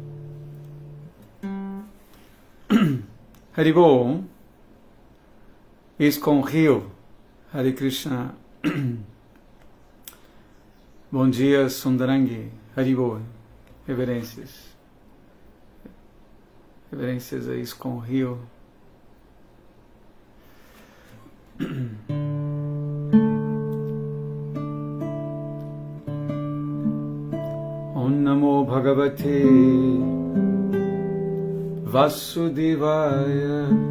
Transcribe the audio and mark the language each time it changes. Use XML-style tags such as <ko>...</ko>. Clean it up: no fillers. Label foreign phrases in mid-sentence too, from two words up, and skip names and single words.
<pt>Haribol. ISKCON Rio, Hare Krishna. Bom dia, Sundarangi, Haribol, reverências. Reverências a ISKCON Rio.</pt> <sa>ॐ नमो भगवते वासुदेवाय.</sa>